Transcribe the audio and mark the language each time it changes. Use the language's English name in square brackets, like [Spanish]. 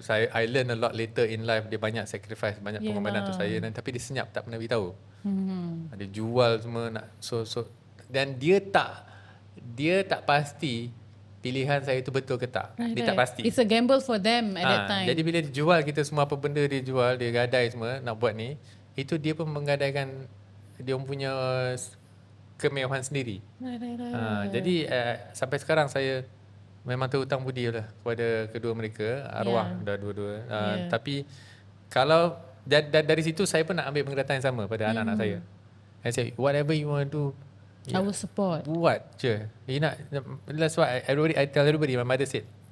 [English] I learn a lot later in life. [Malay] Dia banyak sacrifice, banyak pengorbanan untuk saya. Tapi dia senyap, tak pernah beritahu. Dia jual semua nak dan dia tak pasti pilihan saya itu betul ke tak. Dia tak pasti. [English] It's a gamble for them at that time. [Malay] Jadi bila dia jual kita semua, apa benda dia jual, dia gadai semua nak buat ni, itu dia pun menggadaikan dia punya kemewahan sendiri. Jadi sampai sekarang saya memang terhutang budi lah kepada kedua mereka, arwah dah dua-dua. Tapi kalau dari situ saya pun nak ambil penglihatan yang sama pada anak-anak saya. [English] I say whatever you want to do, I will support. [Malay] Buat je. [English] That's why I tell everybody, my mother said,